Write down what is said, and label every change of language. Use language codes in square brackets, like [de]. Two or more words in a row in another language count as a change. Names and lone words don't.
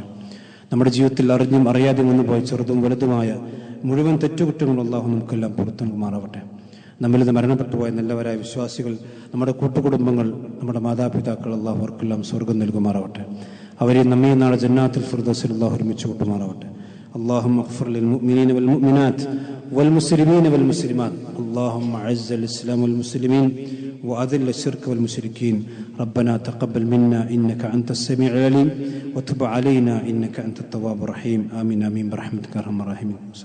[ml] നമ്മുടെ ജീവിതത്തിൽ അറിഞ്ഞും അറിയാതെയും വന്നു പോയ ചെറുതും വലുതുമായ മുഴുവൻ തെറ്റുകുറ്റങ്ങളും അള്ളാഹു നമുക്കെല്ലാം പുറത്തു നൽകുമാറാവട്ടെ. നമ്മിൽ നിന്ന് മരണപ്പെട്ടു പോയ നല്ലവരായ വിശ്വാസികൾ, നമ്മുടെ കൂട്ടുകുടുംബങ്ങൾ, നമ്മുടെ മാതാപിതാക്കൾ, അള്ളാഹു അവർക്കെല്ലാം സ്വർഗം നൽകുമാറാവട്ടെ. അവരെ നമ്മെ നാളെ ജന്നാത്തുൽ ഫിർദൗസിൽ അള്ളാഹു ഒരുമിച്ച് കൂട്ടുമാറാവട്ടെ. [ar] اللهم اغفر للمؤمنين والمؤمنات والمسلمين والمسلمات. اللهم اعز الاسلام والمسلمين واذل الشرك والمشركين. ربنا تقبل منا انك انت السميع العليم وتب علينا انك انت التواب الرحيم. امين امين برحمتك يا ارحم الراحمين.